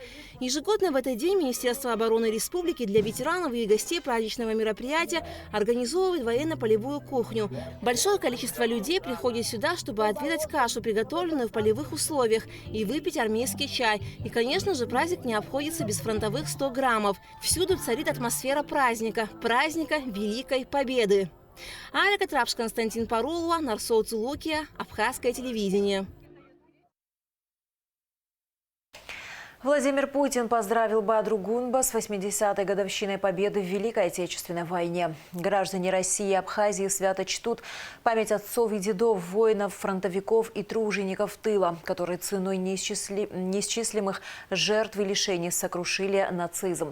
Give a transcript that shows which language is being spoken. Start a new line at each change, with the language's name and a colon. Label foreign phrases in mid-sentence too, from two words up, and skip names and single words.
Russian: Ежегодно в этот день Министерство обороны Республики для ветеранов и гостей праздничного мероприятия организовывает военно-полевую кухню. Большое количество людей приходит сюда, чтобы отведать кашу, приготовленную в полевых условиях, и выпить армейский чай. И, конечно же, праздник не обходится без фронтовых 100 граммов. Всюду царит атмосфера праздника Великой Победы. Аля Катрапш, Константин Парулова, Нарсоу Цулукия, Абхазское телевидение. Владимир Путин поздравил Бадру Гунба с 80-й годовщиной победы в Великой Отечественной войне. Граждане России и Абхазии свято чтут память отцов и дедов, воинов, фронтовиков и тружеников тыла, которые ценой неисчислимых жертв и лишений сокрушили нацизм.